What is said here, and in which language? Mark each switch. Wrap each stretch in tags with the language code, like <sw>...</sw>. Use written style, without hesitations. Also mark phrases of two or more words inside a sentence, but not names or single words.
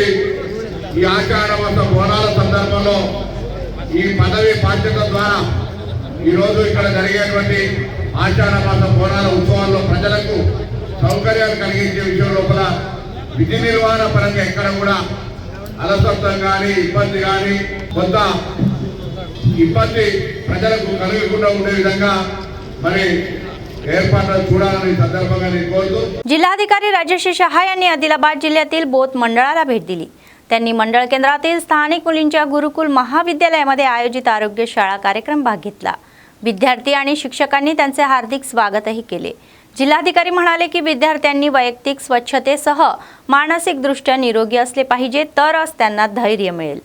<te>ఈ ఆషాఢ మాస బోనాల సందర్భంలో ఈ పదవి బాధ్యత ద్వారా ఈరోజు ఇక్కడ జరిగేటువంటి ఆషాఢ మాస బోనాల ఉత్సవాల్లో ప్రజలకు సౌకర్యాలు కలిగించే విషయం లోపల విధి నిర్వహణ పరంగా ఎక్కడ కూడా అలసత్వం కానీ ఇబ్బంది కానీ కొంత ఇబ్బంది ప్రజలకు కలగకుండా ఉండే విధంగా మరి ఏర్పాట్లు చూడాలని संदर्भाने నేను కోరుతూ</te> <mr>जिल्हाधिकारी राजश्री शहा यांनी आदिलाबाद जिल्ह्यातील बोथ मंडळाला भेट दिली. त्यांनी मंडळ केंद्रातील स्थानिक मुलींच्या गुरुकुल महाविद्यालयामध्ये आयोजित आरोग्य शाळा कार्यक्रम भाग घेतला. विद्यार्थी आणि शिक्षकांनी त्यांचे हार्दिक स्वागतही केले. जिल्हाधिकारी म्हणाले की विद्यार्थ्यांनी वैयक्तिक स्वच्छतेसह मानसिकदृष्ट्या निरोगी असले पाहिजे, तरच त्यांना धैर्य मिळेल.</mr>